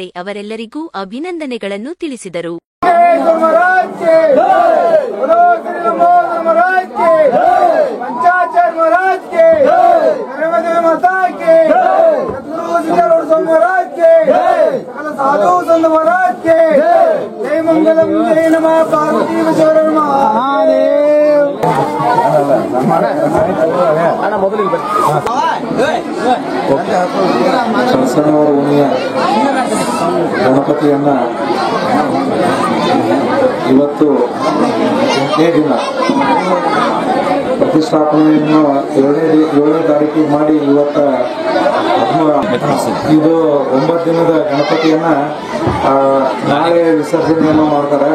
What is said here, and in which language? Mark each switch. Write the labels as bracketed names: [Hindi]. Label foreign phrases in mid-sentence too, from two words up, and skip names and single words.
[Kannada] ಅವರೆಲ್ಲರಿಗೂ ಅಭಿನಂದನೆಗಳನ್ನು ತಿಳಿಸಿದರು. [Hindi] साधु संत महाराज के जय मंगलम जय नमः पार्वती शरण महादेव. [Kannada] ಕಳಸನವರ ಓಣಿಯ ಗಣಪತಿಯನ್ನ ಇವತ್ತು 8ನೇ ದಿನ ಪ್ರತಿಷ್ಠಾಪನೆಯನ್ನು 7ನೇ ತಾರೀಕಿಗೆ ಮಾಡಿ ಇವತ್ತ ಇದು 9 ದಿನದ ಗಣಪತಿಯನ್ನ ನಾಳೆ ವಿಸರ್ಜನೆಯನ್ನು ಮಾಡ್ತಾರೆ.